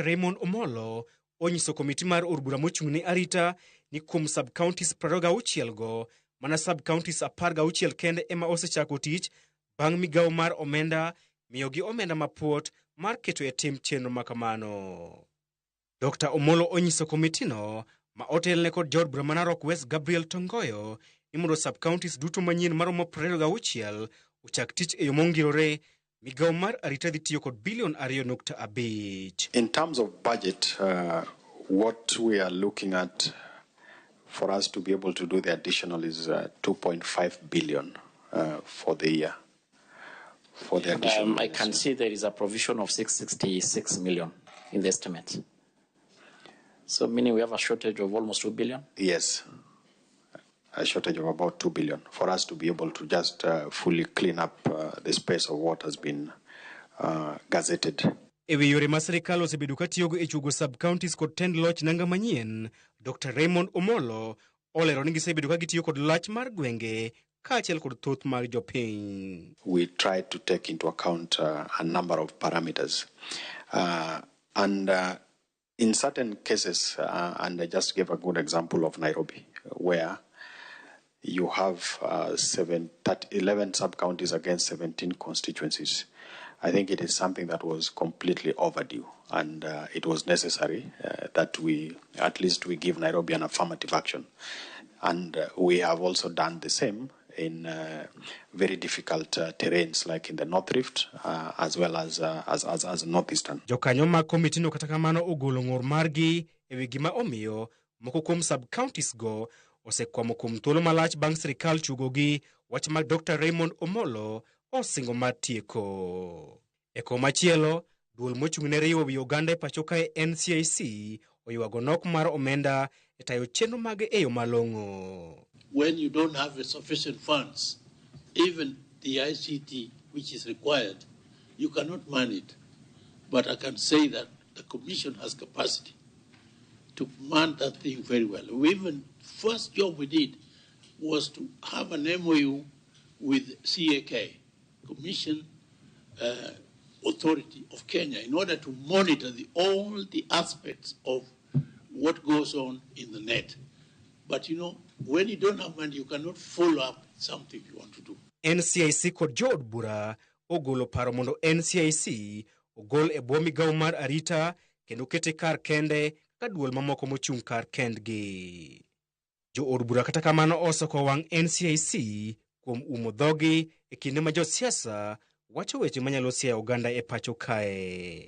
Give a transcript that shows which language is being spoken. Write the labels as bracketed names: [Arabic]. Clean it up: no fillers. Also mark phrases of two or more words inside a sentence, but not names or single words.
[Luo (Kenya and Tanzania)] Ramogi Omolo onyiso komiti mar od bura mochung' ne arita ni kuom sub-counties 26 go mana sub-counties 16 kende ema osechako tich bang' migao mar omenda miyogi omenda mapuot mar keto e tim chenro makamano. Dr. Omolo onyiso komitino ma otelne kod jaod bura ma Narok West Gabriel Tongoyo ni mondo sub-counties duto manyien maromo 26 ochak tich e yo mong'irore. Migao mar arita dhi tiyo kod bilion 2.5. [English] In terms of budget, what we are looking at for us to be able to do the additional is 2.5 billion for the year. For the additional, I can see there is a provision of 666 million in the estimate. So meaning we have a shortage of almost 2 billion? Yes. A shortage of about 2 billion for us to be able to just fully clean up the space of what has been gazetted. [Luo (Kenya and Tanzania)] Ewi yore ma sirikal osebedo katiyogo e chugo sub-counties kod tend loch nanga manyien, Dr. Ramogi Omolo olero ni gisebedo ka gitiyo kod lach mar gwenge kaachiel kod thoth mag jopiny. [English] We tried to take into account a number of parameters. And in certain cases, and I just gave a good example of Nairobi, where you have 11 sub-counties against 17 constituencies. I think it is something that was completely overdue, and it was necessary that we give Nairobi an affirmative action. And we have also done the same in very difficult terrains like in the North Rift as well as Northeastern. [Luo (Kenya and Tanzania)] Jokanyo mag komitino kata kamano ogolo ng'ur margi ewi gima omiyo moko kuom sub-counties go osekwamo kuom thuolo malach bang' sirikal chugogi, wach mag Dr. Ramogi Omolo osingo mar tieko. E komachielo, duol mochung' ne riwo wi oganda e pacho kae NCIC oywago nok mar omenda e tayo chenro mage e yo malong'o. [English] When you don't have sufficient funds, even the ICT which is required, you cannot man it. But I can say that the Commission has capacity to man that thing very well. First job we did was to have an MOU with CAK, Commission Authority of Kenya, in order to monitor all the aspects of what goes on in the net. But when you don't have money, you cannot follow up something you want to do. [Luo (Kenya and Tanzania)] NCIC kod jood bura ogolo paro mondo NCIC ogol e bwo migao mar arita kendo kete kar kende ka duol mamoko mochung' kar kendgi. Jood bura kata kamano osoko wang' NCIC kuom umo dhogi e kinde ma josiasa wacho weche manyalo siayo oganda e pacho kae.